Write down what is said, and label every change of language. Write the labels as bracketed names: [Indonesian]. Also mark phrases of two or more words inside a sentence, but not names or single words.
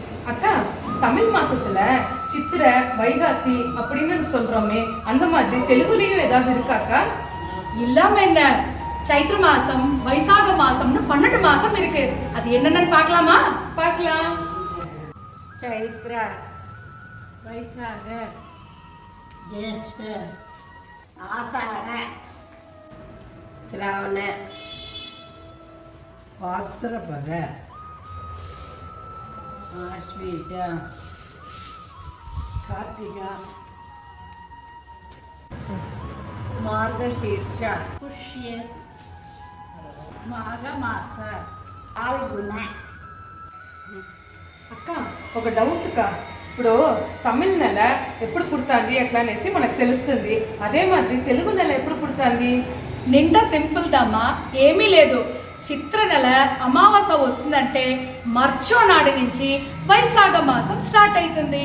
[Tamil] அக்கா, தமிழ் மாசத்துல சித்திரை வைகாசி அப்படின்னு சொல்றோமே, அந்த மாதிரி தெலுங்குலயும் ஏதாவது இருக்காக்கா? இல்லாம என்ன, சைத்ர மாசம் வைசாக மாசம்னு 12 மாசம் இருக்கு. அது என்னன்னு பார்க்கலாமா? பார்க்கலாம். [Telugu] చైత్ర వైశాఖ జ్యేష్ఠ ఆషాఢ శ్రావణ భాద్రపద ఆశ్వీజ కార్తీక మార్గశీర్ష పుష్య మాఘ మాస ఫాల్గుణ అక్క, ఒక డౌట్ అక్క. ఇప్పుడు తమిళ నెల ఎప్పుడు పుడుతుంది అట్లా అనేసి మనకు తెలుస్తుంది. అదే మాదిరి తెలుగు నెల ఎప్పుడు పుడుతుంది? నిండా సింపుల్ దమ్మా, ఏమీ లేదు. చిత్ర నెల అమావాస్య వస్తుందంటే మర్చో నాడు నుంచి వైశాఖ మాసం స్టార్ట్ అవుతుంది.